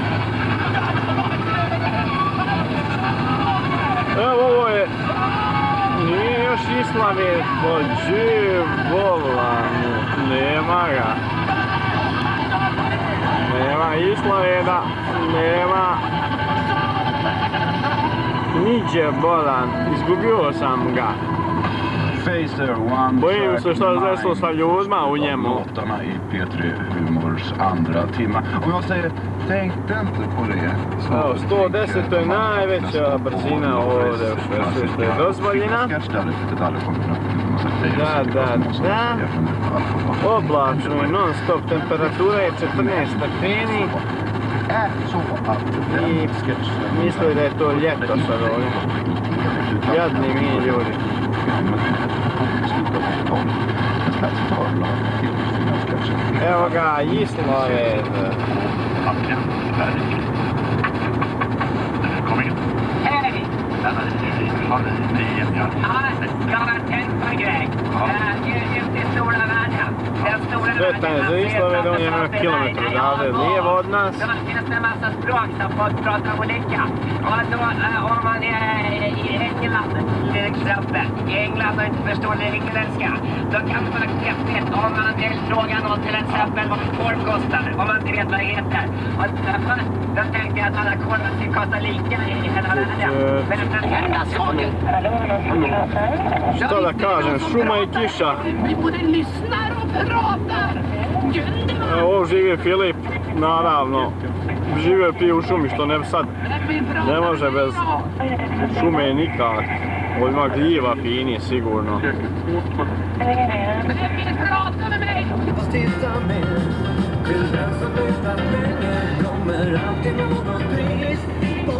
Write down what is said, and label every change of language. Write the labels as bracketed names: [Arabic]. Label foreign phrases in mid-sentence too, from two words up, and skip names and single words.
[Bosnian] Evo ovo je, nije još Gislaved, pođe volanu, nema ga. Nema Gislaveda, nema niđe bolan, izgubio sam ga. Bojim se što je desilo sa ljudima u njemu. [Swedish] Låtarna i P3 Humors andra timma. Om jag säger, tänkte inte på det. [Bosnian] Evo, 110 je najveća brzina ovdje u Švedskoj što je dozvoljena. Da. Oblačno je non stop, temperatura je 14 stepeni. I misli da je to ljeto sad ovdje. Jadni mi ljudi. Evo ga, Gislaved. [Swedish] Hej! Detta är så Gislaved, de är några kilometer [Bosnian] odavde, lijevo od nas. [Swedish] Det finns en massa språk som folk pratar olika. Och då, om man är i England till exempel, i England och inte förstår engelska, då kan man faktiskt, om man vill fråga någon till exempel vad korv kostar, om man inte vet vad det heter. Och då tänkte jag att alla korvar ska kosta lika i hela världen. Men den här saken... [Bosnian] Šta da kažem, šuma i kiša. [Swedish] Vi både lyssnar och pratar. [Bosnian] Ovo živi Filip, naravno. Živio prije u šumi, što ne sad ne može bez šume nikak. Ovo ima gljiva fini, sigurno. [Swedish] Till den som lyssnar länge kommer alltid något pris.